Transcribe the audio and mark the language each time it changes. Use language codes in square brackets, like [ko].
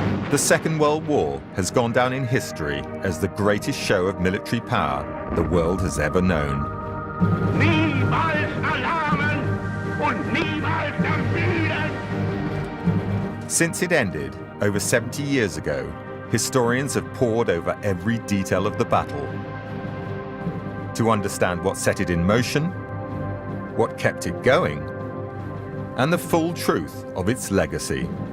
[en] The Second World War has gone down in history as the greatest show of military power the world has ever known. [de] Niemals erlahmen und niemals ermüden. [en] Since it ended over 70 years ago, historians have pored over every detail of the battle to understand what set it in motion, what kept it going, and the full truth of its legacy.